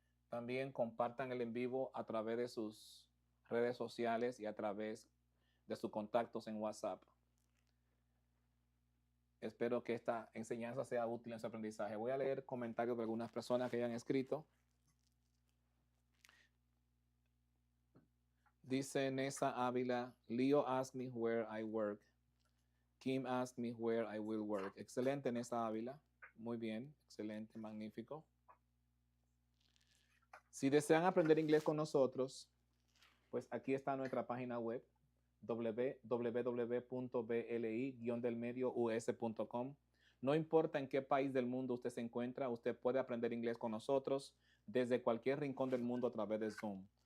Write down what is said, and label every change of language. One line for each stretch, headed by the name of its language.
Spanish: También compartan el en vivo a través de sus redes sociales y a través de sus contactos en WhatsApp. Espero que esta enseñanza sea útil en su aprendizaje. Voy a leer comentarios de algunas personas que hayan escrito. Dice
English: Nessa Ávila, Leo asked me where I work. Kim asked me where I will work.
Spanish: Excelente, Nessa Ávila. Muy bien, excelente, magnífico. Si desean aprender inglés con nosotros, pues aquí está nuestra página web, www.bli-delmedious.com. No importa en qué país del mundo usted se encuentra, usted puede aprender inglés con nosotros desde cualquier rincón del mundo a través de Zoom.